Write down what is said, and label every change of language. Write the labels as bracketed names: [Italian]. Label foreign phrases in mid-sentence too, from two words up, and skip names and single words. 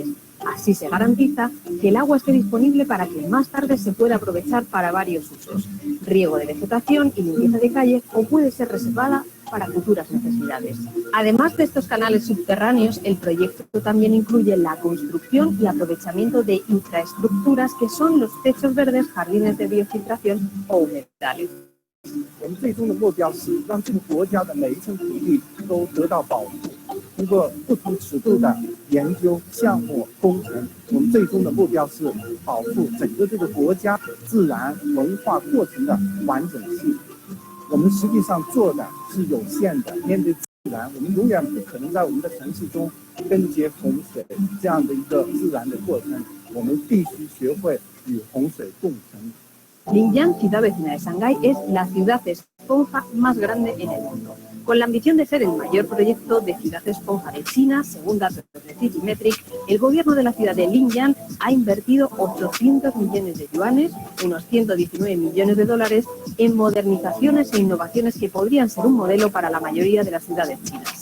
[Spanish] Así se garantiza que el agua esté disponible para que más tarde se pueda aprovechar para varios usos: riego de vegetación y limpieza de calles, o puede ser reservada para futuras necesidades. Además de estos canales subterráneos, el proyecto también incluye la construcción y aprovechamiento de infraestructuras que son los techos verdes, jardines de biofiltración o humedales. [Chinese] 我们最终的目标是让这个国家的每一层土地都得到保护。通过不同尺度的研究项目工程，我们最终的目标是保护整个这个国家自然文化过程的完整性。我们实际上做的是有限的，面对自然，我们永远不可能在我们的城市中根结洪水这样的一个自然的过程，我们必须学会与洪水共存。 [Spanish] Linyang, ciudad vecina de Shanghái, es la ciudad esponja más grande en el mundo. Con la ambición de ser el mayor proyecto de ciudad esponja de China, según datos de Citymetric, el gobierno de la ciudad de Linyang ha invertido 800 millones de yuanes, unos 119 millones de dólares, en modernizaciones e innovaciones que podrían ser un modelo para la mayoría de las ciudades chinas.